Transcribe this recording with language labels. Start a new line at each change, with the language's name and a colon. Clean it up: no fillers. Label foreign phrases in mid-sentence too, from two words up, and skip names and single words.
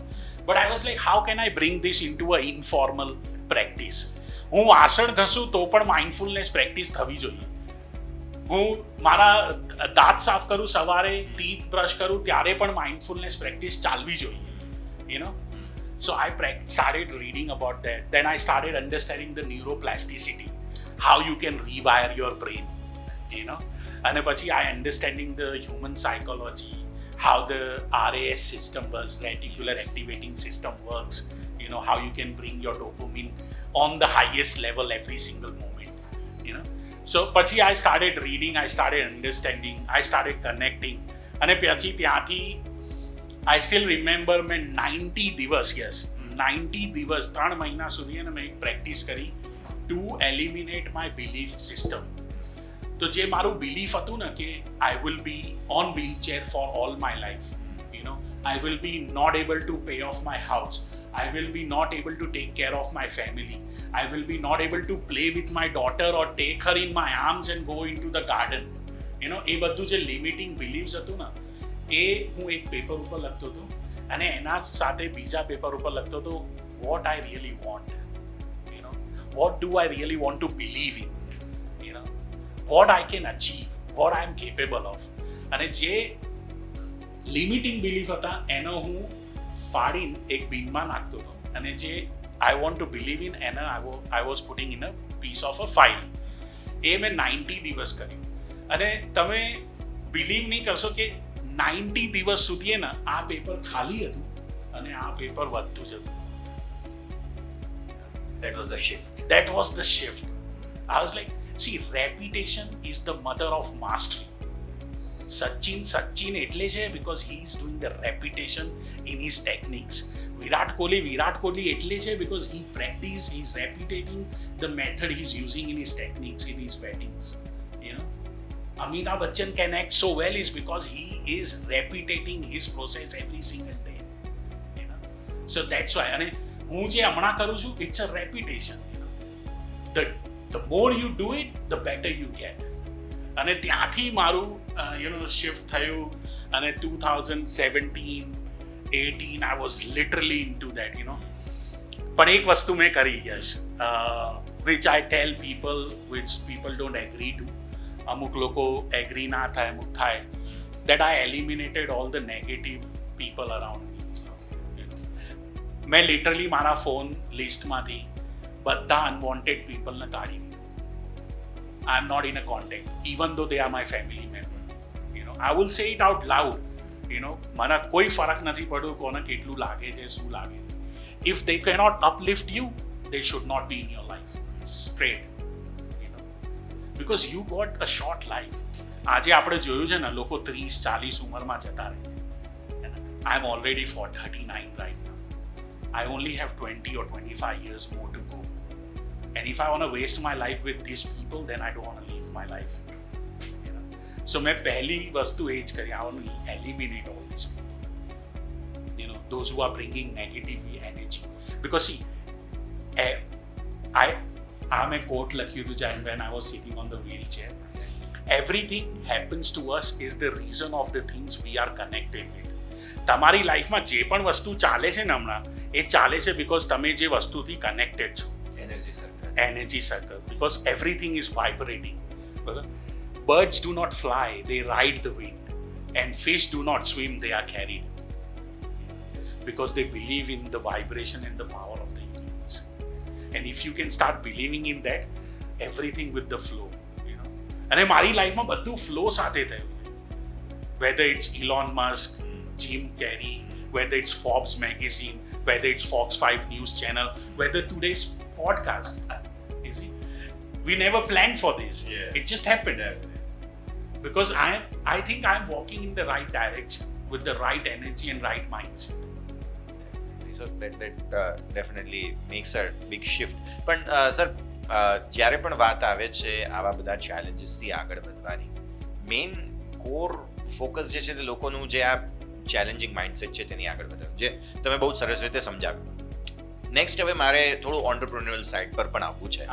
English: But I was like how can I bring this into a informal practice.
Gujarati: હું વાસણ ઘસું તો પણ
English: mindfulness practice
Gujarati: થવી જોઈએ. હું મારા દાંત સાફ કરું સવારે,
English: teeth brush
Gujarati: કરું ત્યારે પણ
English: mindfulness practice
Gujarati: ચાલવી જોઈએ,
English: you know. So I started reading about that. Then I started understanding the neuroplasticity, how you can rewire your brain, you know.
Gujarati: અને પછી
English: I understanding the human psychology, how the RAS system works, reticular activating system works, you know, how you can bring your dopamine on the highest level every single moment, you know. So પછી I started reading, I started understanding, I started connecting.
Gujarati: અને પછી ત્યાંથી
English: I still remember
Gujarati: મેં 90 દિવસ 3 મહિના સુધી એને મેં એક પ્રેક્ટિસ કરી
English: to eliminate my belief system.
Gujarati: તો જે મારું બિલીફ હતું ને કે
English: I will be on wheelchair for all my life, you know, I will be not able to pay off my house, I will be not able to take care of my family, I will be not able to play with my daughter or take her in my arms and go into the garden, you know.
Gujarati: એ બધું જે
English: limiting beliefs
Gujarati: હતું ને એ હું એક પેપર ઉપર લખતો હતો, અને એના સાથે બીજા પેપર ઉપર લખતો હતો
English: what I really want, you know, what do I really want to believe in, you know, what I can achieve, what I am capable of.
Gujarati: અને જે
English: limiting belief
Gujarati: હતા એનો હું ફાડીને એક બિનમાં નાખતો હતો, અને જે
English: I want to believe in
Gujarati: એને
English: I was putting in a piece of a file.
Gujarati: એ મેં 90 દિવસ કર્યું. અને તમે બિલીવ નહીં કરશો કે 90 દિવસ સુધી ને આ પેપર ખાલી હતું અને આ પેપર વધતું જ હતું.
English: That was the shift. That was the shift. I was like, see, repetition is the mother of mastery. સચિન
Gujarati: એટલે છે
English: because he is doing the repetition in his techniques. વિરાટ કોહલી
Gujarati: એટલે છે
English: because he is repeating the method he is using in his techniques, in his battings, you know. Amitabh Bachchan can act so well is because he is repeating his process every single day, you know. So that's why,
Gujarati: અને હું જે હમણાં કરું છું,
English: it's a repetition, you know. The more you do it, the better you get.
Gujarati: અને ત્યાંથી મારું શિફ્ટ થયું અને 2017-18
English: I was literally into that
Gujarati: પણ એક વસ્તુ મેં કરી
English: યશ which I tell people which people don't agree to
Gujarati: અમુક લોકો એગ્રી ના થાય અમુક થાય
English: that I eliminated all the negative people around me.
Gujarati: મેં લિટરલી મારા ફોન લિસ્ટમાંથી બધા
English: unwanted peopleને
Gujarati: કાઢી દીધું.
English: I am not in a contact even though they are my family member. I will say it out loud.
Gujarati: મને કોઈ ફરક નથી પડ્યો કોને કેટલું લાગે છે શું લાગે છે.
English: If they cannot uplift you they should not be in your life straight. Because you got a short life.
Gujarati: આજે આપણે જોયું છે ને લોકો 30-40 ઉંમરમાં જતા રહે.
English: I am already 39 right now. I only have 20 or 25 years more to go. And if I want to waste my life with these people, then I don't want to live my life.
Gujarati: So મેં પહેલી વસ્તુ એ જ કરી,
English: I want to eliminate all these people. Those who are bringing negative energy. Because see, I'm a quote
Gujarati: લખ્યું હતું
English: when I was sitting on the wheelchair. Everything happens to us is the reason of the things we are connected with.
Gujarati: તમારી લાઈફમાં જે પણ વસ્તુ ચાલે છે ને હમણાં એ ચાલે છે બિકોઝ તમે જે વસ્તુથી કનેક્ટેડ છો.
English: Energy circle because everything is vibrating. બરાબર. Birds do not fly, they ride the wind. And fish do not swim, they are carried. Because they believe in the vibration and the power of the universe. And if you can start believing in that, everything with the flow.
Gujarati: અને મારી લાઈફમાં બધું ફ્લો સાથે થયું છે.
English: Whether it's Elon Musk, Jim Carrey, whether it's Forbes magazine, whether it's Fox 5 news channel, whether today's podcast. You see, we never planned for this. Yes. It just happened. Because I think I'm walking in the right direction with the right energy and right mindset. So that definitely makes a big shift.
Gujarati: પણ સર જ્યારે પણ વાત આવે છે આવા બધા ચેલેન્જીસથી આગળ વધવાની,
English: main core focus
Gujarati: જે છે તે લોકોનું જે આ
English: challenging mindset
Gujarati: છે તેની આગળ વધારવું, જે તમે બહુ સરસ રીતે સમજાવ્યું. નેક્સ્ટ હવે મારે થોડું
English: entrepreneurial side
Gujarati: પર પણ આવવું છે.